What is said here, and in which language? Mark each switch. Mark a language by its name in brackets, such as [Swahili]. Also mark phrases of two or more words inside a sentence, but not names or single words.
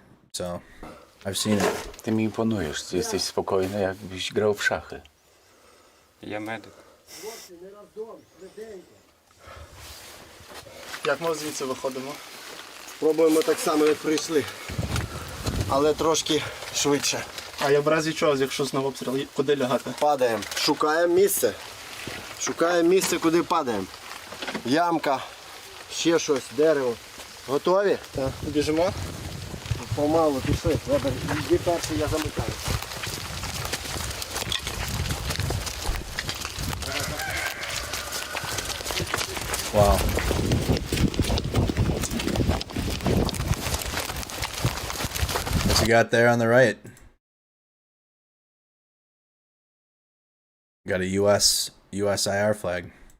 [English] So I've seen it. [Polish] Ty mi imponujesz, ty jesteś spokojny, jakbyś grał w szachy. [Ukrainian] Я медик. Як ми звідси виходимо? Спробуємо так само, як прийшли. Але трошки швидше. А я в разі чого, якщо знову обстріл, куди лягати? Падаємо. Шукаємо місце. Шукаємо місце, куди падаємо. Ямка, ще щось, дерево. Готові? Так. Біжимо? Помалу, пішли. Вебер, йди перший, я замикаю. [English] Wow. What's you got there on the right? Got a USIR flag.